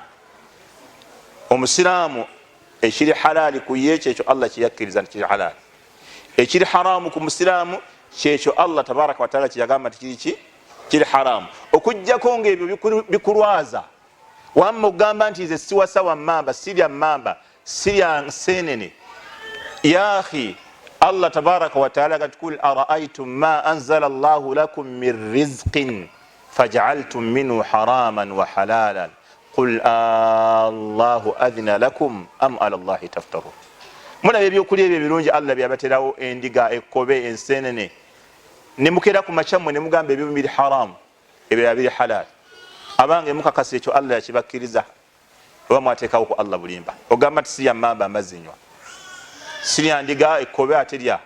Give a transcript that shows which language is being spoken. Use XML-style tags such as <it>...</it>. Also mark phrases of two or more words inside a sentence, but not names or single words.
<lg>Omusiraamu ekiri halaali ku ye kyekyo Allah kiyakkiriza nti kiri halaali, ekiri haramu ku musiraamu kyekyo Allah</lg> <ar>تبارك وتعالى</ar> <lg>kiyagamba nti kiri haramu. Okujjako ng'ebyo bikulwaza wamma ogamba nti nze siwasa wa mamba, sirya mamba, sirya nsenene.</lg> <ar>يا أخي، الله تبارك وتعالى gat قل أرأيتم ما أنزل الله لكم من رزق فجعلتم منه حراما وحلالا قل آلله أذن لكم أم على الله تفترون.</ar> <lg>Muna ebyokulya ebyo ebirungi Allah byabaterawo endiga, ekkobe, ensenene, ne mukera ku makyamwe ne mugamba ebyo biri haram, ebyo biri halal. Abange mukakasa ekyo Allah yakibakkiriza oba mwateekawo ku Allah bulimba. Ogamba nti sirya mamba amazinywa, sirya ndiga, ekkobe aterya.</lg>